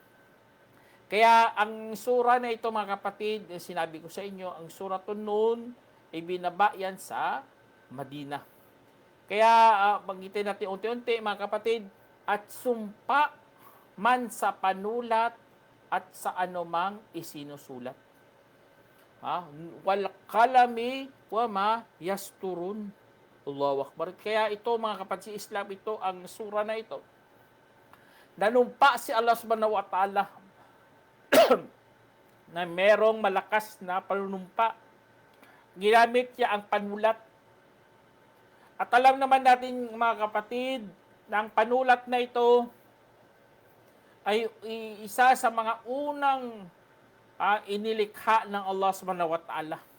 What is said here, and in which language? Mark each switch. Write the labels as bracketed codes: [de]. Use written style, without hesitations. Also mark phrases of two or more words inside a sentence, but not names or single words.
[tl] Kaya ang sura na ito, mga kapatid, sinabi ko sa inyo, ang suratun Nun, ibinaba yan sa Madina. Kaya magitin natin unti-unti, mga kapatid, at sumpa man sa panulat at sa anumang isinusulat. [ar] والقلم وما يسطرون. الله أكبر. [tl] Kaya ito, mga kapatid, si Islam, ito ang sura na ito, nanumpa si Allah [ar] سبحانه وتعالى [tl] na merong malakas na panunumpa. Ginamit niya ang panulat. At alam naman natin, mga kapatid, na ang panulat na ito ay isa sa mga unang inilikha ng Allah [ar] سبحانه وتعالى.